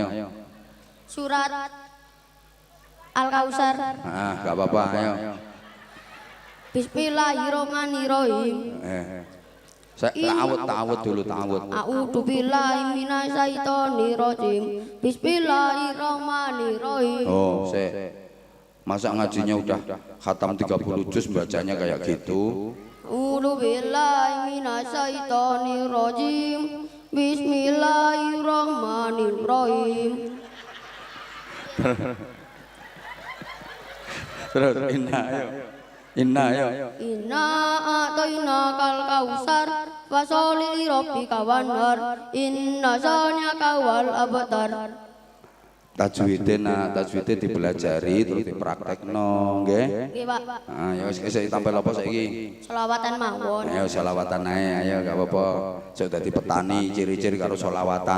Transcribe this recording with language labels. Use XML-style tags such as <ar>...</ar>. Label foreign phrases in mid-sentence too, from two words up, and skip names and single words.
<id>Surat Al-Kausar. Gak apa-apa, ayo.</id> <ar>Bismillahirrahmanirrahim.</ar> <id>Ta'awud dulu, ta'awud.</id> <ar>أعوذ بالله من الشيطان الرجيم. Bismillahirrahmanirrahim.</ar> <id>Oh, masa ngajinya udah khatam 30 juz bacanya kayak gitu?</id> <ar>أعوذ بالله من الشيطان الرجيم. Bismillahirrahmanirrahim.</ar> <id>Terus inna ayo. Inna ayo.</id> <ar>إنا أعطيناك الكوثر فصل لربك وانحر إن شانئك والأبتر.</ar> <jv>Tajwide dipelajari terus dipraktekno, nggih. Nggih, Pak. Ya wis tampil apa saiki? Selawatan mawon. Ayo selawatan ae, ayo gak apa-apa. Cek dadi petani ciri-ciri karo selawatan.</jv>